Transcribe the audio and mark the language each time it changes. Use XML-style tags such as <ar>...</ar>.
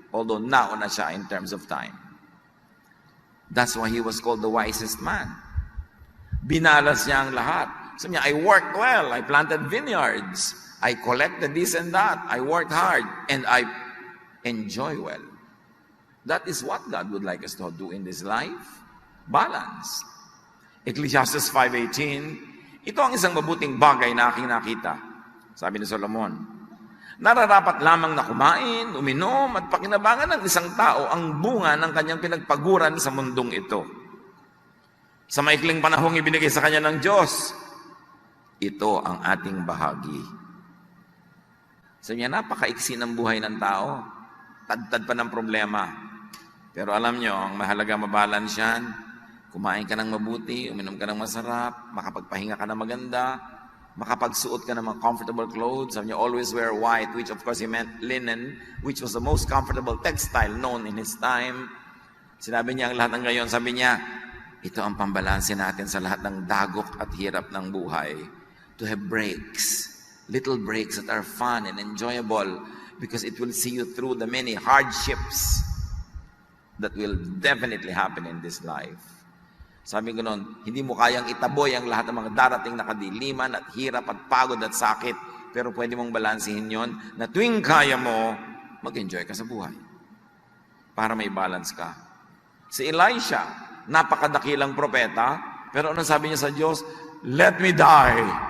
<en>Although now</en> <tl>na siya</tl> <en>in terms of time. That's why he was called the wisest man.</en> <tl>Binalas niya ang lahat. Sabi niya,</tl> <en>I worked well. I planted vineyards. I collected this and that. I worked hard. And I enjoy well. That is what God would like us to do in this life. Balance.</en> <tl>Ecclesiastes 5:18, ito ang isang mabuting bagay na aking nakita. Sabi ni Solomon, nararapat lamang na kumain, uminom, at pakinabangan ng isang tao ang bunga ng kanyang pinagpaguran sa mundong ito. Sa maikling panahong ibinigay sa kanya ng Diyos, ito ang ating bahagi. Sabi niya, napakaiksi ng buhay ng tao. Tad-tad pa ng problema. Pero alam nyo, ang mahalaga mabalance yan. Kumain ka ng mabuti, uminom ka ng masarap, makapagpahinga ka ng maganda, makapagsuot ka ng mga</tl> <en>comfortable clothes.</en> <tl>Sabi niya,</tl> <en>always wear white, which of course he meant linen, which was the most comfortable textile known in his time.</en> <tl>Sinabi niya ang lahat ng ngayon, sabi niya, ito ang pambalanse natin sa lahat ng dagok at hirap ng buhay.</tl> <en>To have breaks, little breaks that are fun and enjoyable because it will see you through the many hardships that will definitely happen in this life.</en> <tl>Sabi ko noon, hindi mo kayang itaboy ang lahat ng mga darating na kadiliman at hirap at pagod at sakit. Pero pwede mong balansihin yon na tuwing kaya mo, mag-enjoy ka sa buhay. Para may balance ka. Si Elisha, napakadakilang propeta, pero anong sabi niya sa Diyos?</tl> <en>Let me die.</en>